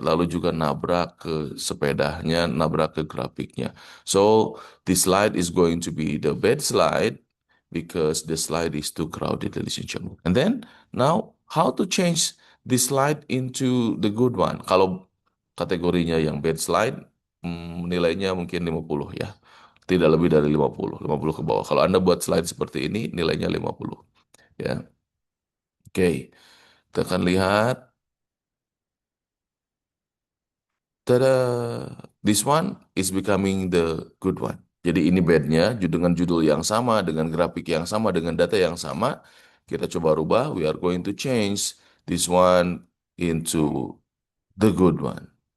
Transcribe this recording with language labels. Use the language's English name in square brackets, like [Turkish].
[Indonesian] Lalu juga nabrak ke sepedanya, nabrak ke grafiknya. [English] So this slide is going to be the bad slide because the slide is too crowded, ladies and gentlemen. And then now how to change this slide into the good one? [Indonesian] Kalau kategorinya yang bad slide, nilainya mungkin 50 ya. Tidak lebih dari 50, 50 ke bawah. Kalau Anda buat slide seperti ini, nilainya 50. Ya. Oke. Kita akan lihat. Tada! [English] This one is becoming the good one. [Indonesian] Jadi ini bednya dengan judul yang sama, dengan grafik yang sama, dengan data yang sama. Kita coba rubah. [English] We are going to change this one into the good one.